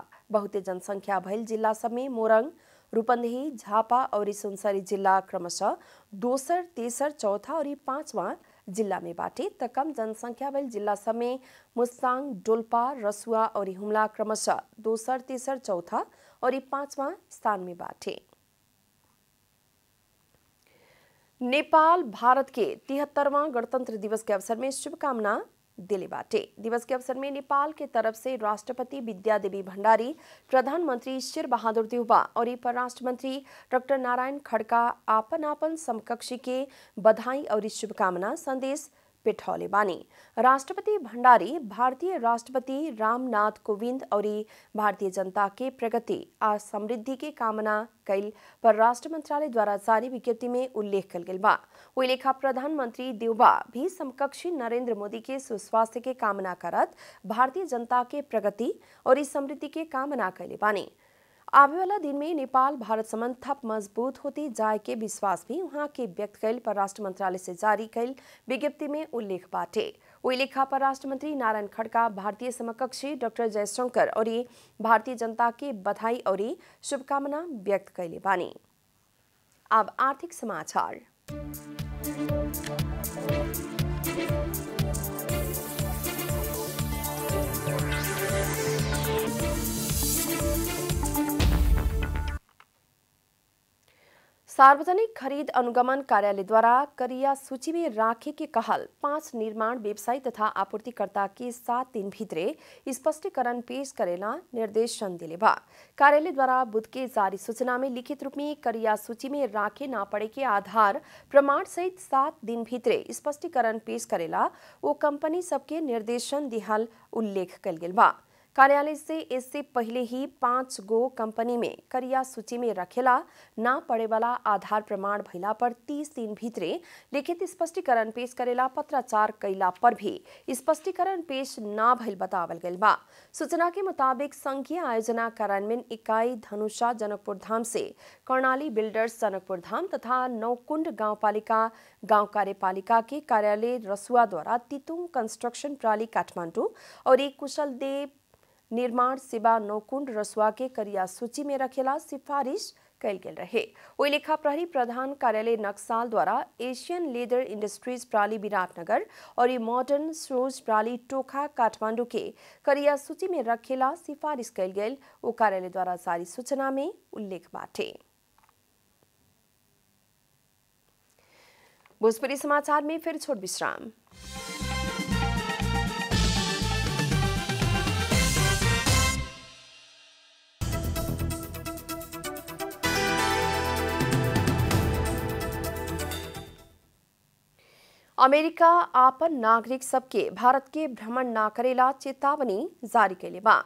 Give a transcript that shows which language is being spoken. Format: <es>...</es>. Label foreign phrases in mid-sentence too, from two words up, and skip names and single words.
<bho>बहुते जनसंख्या भइल जिला सब में मोरङ, रूपन्देही, झापा और सुनसरी जिला क्रमशः दोसर, तेसर, चौथा और 5वां जिला में बाटे त कम जनसंख्या भइल जिला सब में मुस्ताङ, डोल्पा, रसुआ और हुम्ला क्रमशः दोसर, तेसर, चौथा और 5वां स्थान में बाटे। नेपाल भारत के 73वां गणतंत्र दिवस के अवसर में शुभकामना दिले बाटे। दिवस के अवसर में नेपाल के तरफ से राष्ट्रपति विद्यादेवी भण्डारी, प्रधानमंत्री शेर बहादुर देउबा और परराष्ट्र मंत्री डॉक्टर नारायण खड्का आपन आपन समकक्षी के बधाई और शुभकामना संदेश पेठौले बानी। राष्ट्रपति भण्डारी भारतीय राष्ट्रपति रामनाथ कोविंद और भारतीय जनता के प्रगति आ समृद्धि के कामना कैल परराष्ट्र मंत्रालय द्वारा जारी विज्ञप्ति में उल्लेख कल गेल बा। वही लेखा प्रधानमंत्री देउबा भी समकक्षी नरेंद्र मोदी के सुस्वास्थ्य के कामना करत भारतीय जनता के प्रगति और समृद्धि के कामना कैले बानी। आवे वाला दिन में नेपाल भारत संबंध थप मजबूत होती जाए के विश्वास भी वहां के व्यक्त कैल परराष्ट्र मंत्रालय से जारी कैल विज्ञप्ति में उल्लेख बाटे। वही लेखा परराष्ट्र मंत्री नारायण खड्का भारतीय समकक्षी डॉक्टर जयशंकर और भारतीय जनता के बधाई और शुभकामना व्यक्त कैले बानी। अब आर्थिक समाचार। सार्वजनिक खरीद अनुगमन कार्यालय द्वारा करिया सूची में राखे के कहल 5 निर्माण व्यवसायी तथा आपूर्तिकर्ता के 7 दिन भीतरे स्पष्टीकरण पेश करेला निर्देशन दिले बा। कार्यालय द्वारा बुध के जारी सूचना में लिखित रूप में करिया सूची में राखे ना पड़े के आधार प्रमाण सहित 7 दिन भीतरे स्पष्टीकरण पेश करेला वो कंपनी सबके निर्देशन दिहल उल्लेख कल गेल बा। कार्यालय से इससे पहले ही 5 गो कंपनी में करिया सूची में रखेला ना पड़े वाला आधार प्रमाण भइला पर 30 दिन भीतरे लिखित स्पष्टीकरण पेश करेला पत्राचार कैला पर भी स्पष्टीकरण पेश ना भइल बतावल गइल बा। सूचना के मुताबिक संघीय आयोजना कार्यान्वयन इकाई धनुषा जनकपुर धाम से कर्णाली बिल्डर्स जनकपुर धाम तथा नौकुंड गाउँपालिका गाउँ कार्यपालिका के कार्यालय रसुआ द्वारा तितुङ कंस्ट्रक्शन प्राली काठमाडौँ और एक कुशल देव निर्माण सेवा नौकुंड रसुआ के करिया सूची में रखेला सिफारिश कैल गेल रहे। ओइ लेखा प्रहरी प्रधान कार्यालय नक्साल द्वारा एशियन लेदर इंडस्ट्रीज प्राली विराटनगर और मॉडर्न शूज प्राली टोखा काठमाडौँ के करिया सूची में रखेला सिफारिश कैल गेल ओ कार्यालय द्वारा जारी सूचना में उल्लेख बाटे। भोजपुरी समाचार में फिर छोट विश्राम। अमेरिका आपन नागरिक सबके भारत के भ्रमण ना करेला चेतावनी जारी कैले बा।</bho>